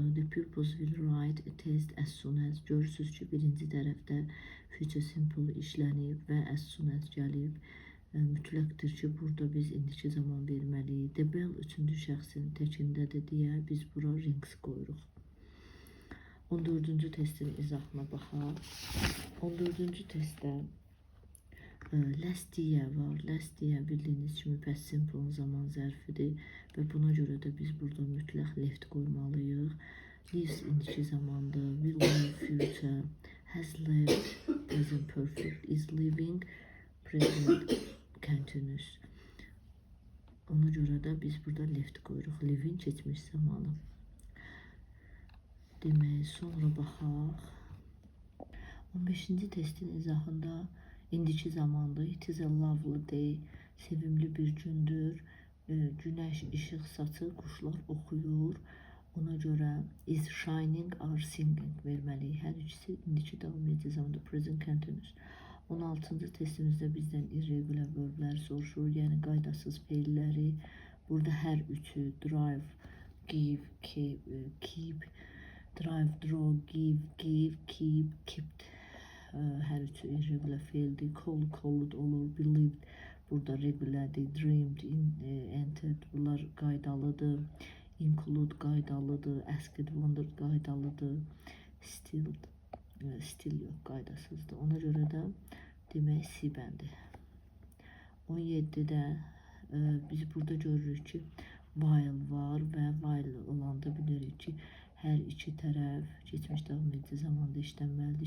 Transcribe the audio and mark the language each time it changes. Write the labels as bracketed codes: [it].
[en] The pupils will write a test as soon as. [az] Görürsünüz ki, birinci tərəfdə future simple işlənib və as soon as gəlib. Mütləqdir ki, burada biz indiki zaman verməliyik. The bell 3-cü şəxsin təkindədir deyə biz bura rings qoyuruq. 14-cü testin izahına baxaq. 14-cü testdə last year var. Last year bildiyiniz kimi past simple zaman zərfidir və buna görə də biz burada mütləq left qoymalıyıq. [en] Lives [az] indiki zamandır. [en] Will live future. Has left present perfect. Is living present continuous. [az] Ona görə də biz burada left qoyuruq. Living keçmiş zamanı. Demək, sonra baxaq. 15-ci testin izahında indiki zamandır. [en] It is a lovely day. [az] Sevimli bir gündür. Günəş işıq saçır, quşlar oxuyur. Ona görə is shining or singing verməliyik. Hər ikisi indiki davam edici zamanda present continuous. 16-cı testimizdə bizdən irregular verblər soruşur, yəni qaydasız feilləri. Burada hər üçü drive, give, keep, drive, draw, give, keep, kept. Hər üçü irregular feildir. Call, called olur. Believed burada regulardır. Dreamed, entered bunlar qaydalıdır. Include qaydalıdır. Asked, wondered qaydalıdır. Still yox, qaydasızdır. Ona görə də demək C bəndi. 17-də biz burada görürük ki, while var və while olanda bilirik ki, hər iki tərəf keçmiş davam edici zamanda işlənməlidir.